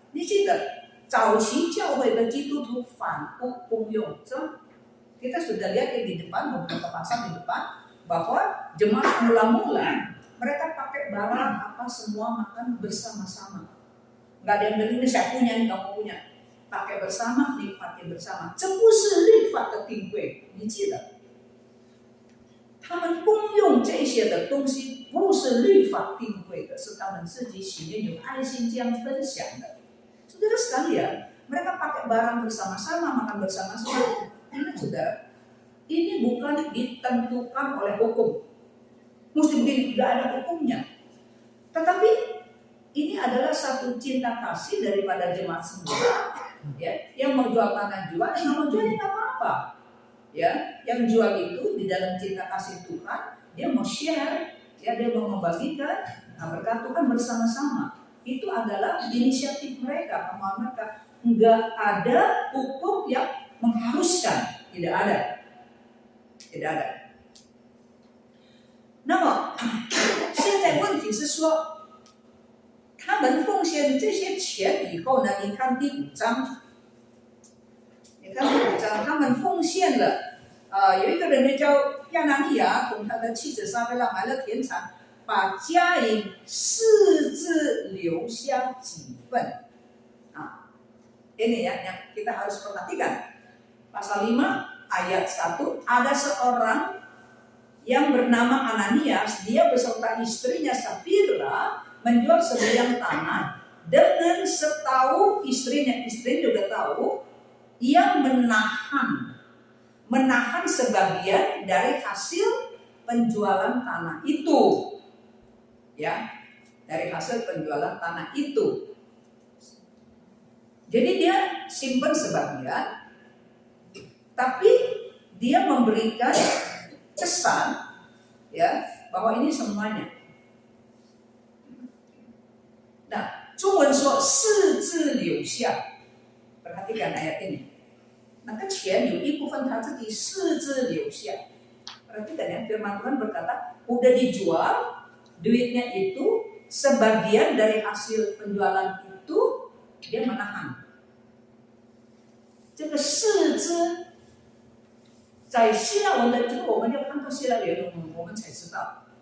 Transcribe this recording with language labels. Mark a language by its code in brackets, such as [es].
[zh] 你记得早期教会的基督徒反复公用，是吧？ [id] kita sudah lihat di depan beberapa pasal di depan bahwa jemaat mula-mula mereka pakai barang apa semua makan bersama-sama. Nggak ada yang bilang ini saya punya, ini kamu punya. Pakai bersama, nikmati bersama. [zh] 这不是律法的定规，你记得？他们公用这些的东西不是律法定规的，是他们自己喜悦有爱心这样分享的。 [id] Saudara sekalian, mereka pakai barang bersama-sama, makan bersama-sama. Ini saudara, ini bukan ditentukan oleh hukum. Mesti begini, tidak ada hukumnya. Tetapi ini adalah satu cinta kasih daripada jemaat semula, ya, yang mau jual tanah jual, yang mau jual nggak apa-apa, ya. Yang jual itu di dalam cinta kasih Tuhan, dia mau share, ya, dia mau membagikan, berkat Tuhan bersama-sama. Itu adalah inisiatif mereka, kemauan mereka. Nggak ada hukum yang mengharuskan, tidak ada. [zh] 那么现在问题是说，他们奉献这些钱以后呢？你看第5章，他们奉献了，有一个人叫亚拿尼亚，同他的妻子撒菲拉买了田产，把家银私自留下几份。 [id] Ini ya yang kita harus perhatikan. Pasal 5 ayat 1, ada seorang yang bernama Ananias, dia beserta istrinya Safira menjual sebidang tanah dengan setahu istrinya juga tahu, ia menahan sebagian dari hasil penjualan tanah itu, ya, dari hasil penjualan tanah itu. Jadi dia simpan sebagian, tapi dia memberikan kesan, ya, bahwa ini semuanya. Nah, [zh] 中文说私自留下， [id] perhatikan ayat ini. [zh] 那个钱有一部分他自己私自留下。 [id] Perhatikan ya, firman Tuhan berkata, udah dijual, duitnya itu sebagian dari hasil penjualan itu dia menahan. [zh] 这个私自 在希腊文的这个我们要看到希腊原文，我们才知道。